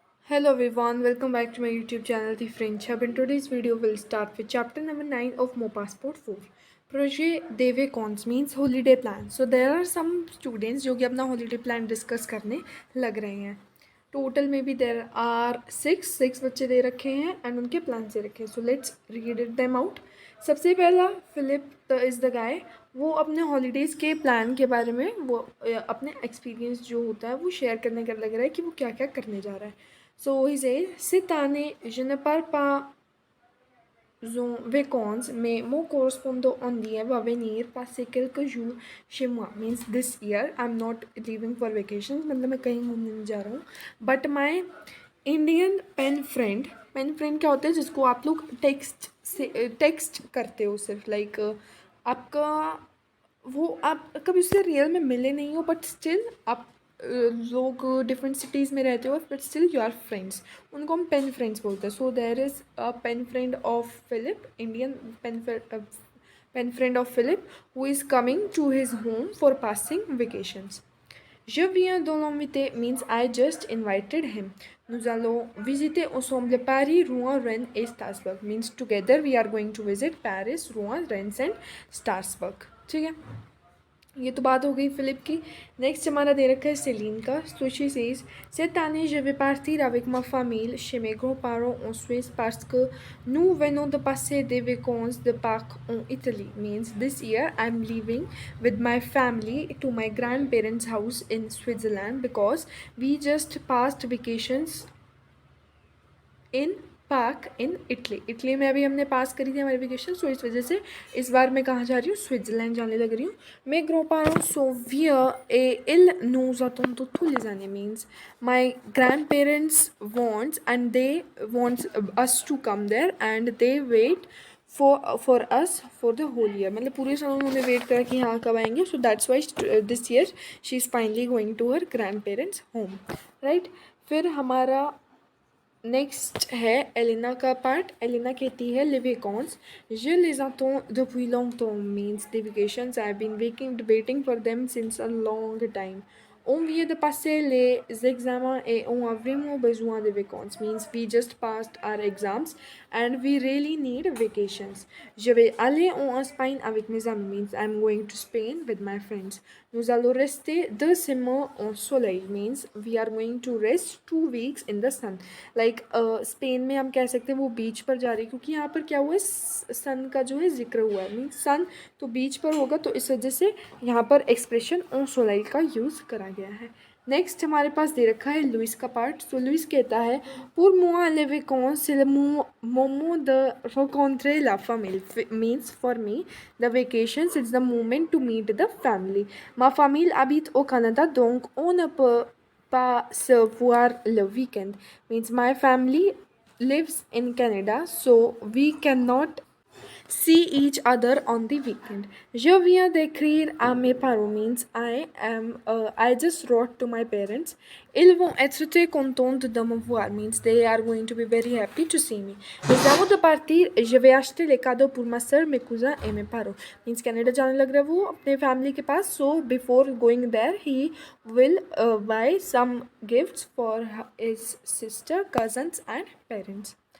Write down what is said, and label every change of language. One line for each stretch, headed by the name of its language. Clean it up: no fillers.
English: Hello everyone, welcome back to my YouTube channel The French Hub. In today's video, we'll start with chapter number 9 of Mo Passport 4.
French: Projet de vacances
English: means holiday plan. So there are some students
Hindi: जो कि अपना
English: holiday plan discuss
Hindi: करने लग रहे हैं. Total में भी there are six बच्चे दे रखे हैं एंड उनके प्लान दे रखे हैं.
English: So let's read it them out.
Hindi: सबसे पहला फिलिप
English: Is the guy.
Hindi: वो अपने हॉलीडेज़ के प्लान के बारे में वो अपने एक्सपीरियंस जो होता है वो शेयर करने का लग रहा है कि वो क्या क्या करने जा रहा है.
English: so he says
French: cette année je ne pars pas en vacances mais mon correspondant indien va venir passer quelques jours chez moi.
English: Means this year I'm not leaving for vacations,
Hindi: मतलब मैं कहीं घूमने नहीं जा रहा हूँ.
English: but my Indian pen friend
Hindi: क्या होता है जिसको आप लोग टेक्स्ट करते हो सिर्फ लाइक आपका वो आप कभी उससे रियल में मिले नहीं हो बट स्टिल आप लोग डिफरेंट सिटीज़ में रहते हो
English: But still you are friends.
Hindi: उनको हम पेन फ्रेंड्स बोलते हैं.
English: So there is a pen friend of Philip, Indian pen friend of Philip who is coming to his home for passing vacations.
French: Je viens de l'inviter
English: means I just invited him.
French: Nous allons visiter ensemble Paris, Rouen, Rennes et Strasbourg.
English: Means together we are going to visit Paris, Rouen, Rennes and Strasbourg.
Hindi: ठीक है, ये तो बात हो गई Philip की. Next हमारा दे रखा है सेलिन का.
English: So she says,
French: cette année je vais partir avec ma famille chez mes grands-parents en Suisse parce que nous venons de passer des vacances de Pâques en Italie.
English: Means this year I'm leaving with my family to my grandparents' house in Switzerland because we just passed vacations
Hindi: इन पाक in Italy में अभी हमने पास करी थी हमारी vacation. सो इस वजह से इस बार मैं कहाँ जा रही हूँ, स्विट्ज़रलैंड जाने लग रही हूँ.
French: मैं ग्रोपारों सोविया ए इल नोजातों तो tous les années
English: means my grandparents wants and they wants us to come there and they wait for us for the whole year.
Hindi: मतलब पूरे साल उन्होंने वेट करा कि हाँ कब आएंगे.
English: So that's why this year she is finally going to her grand parents home. Right.
Hindi: फिर हमारा नेक्स्ट है एलिना का पार्ट. एलिना कहती है
French: les vacances je les attends depuis longtemps
English: means the vacations I've been waiting for them since a long time.
French: On vient de passer les examens et on a vraiment besoin de vacances
English: means we just passed our exams and we really need vacations.
French: Je vais aller en Espagne avec mes amis
English: means I'm going to Spain with my friends.
French: Nous allons rester 2 semaines en soleil
English: means we are going to rest 2 weeks in the sun.
Hindi: Like Spain में हम कह सकते हैं वो बीच पर जा रही है क्योंकि यहाँ पर क्या हुआ है सन का जो है जिक्र हुआ है. मीन्स सन तो बीच पर होगा तो इस वजह से यहाँ पर एक्सप्रेशन ऑन सोलाइल का यूज़ करा गया है. नेक्स्ट हमारे पास दे रखा है लुइस का पार्ट. सो लुइस कहता है
French: pour moi les vacances c'est le moment de rencontrer la famille
English: means for me the vacations it's the moment to meet the family.
French: Ma famille habite au Canada donc on ne peut pas se voir le weekend.
English: Means my family lives in Canada so we cannot see each other on the weekend.
French: Je viens d'écrire à mes parents
English: means I just wrote to my parents.
French: Ils vont être très contents de me voir
English: means they are going to be very happy to see me.
French: Mais avant de partir, je vais acheter les cadeaux pour ma soeur, mes cousins et mes parents.
English: Means
Hindi: Canada जाने लग रहा है वो अपने family के पास.
English: So before going there, he will buy some gifts for his sister, cousins and parents.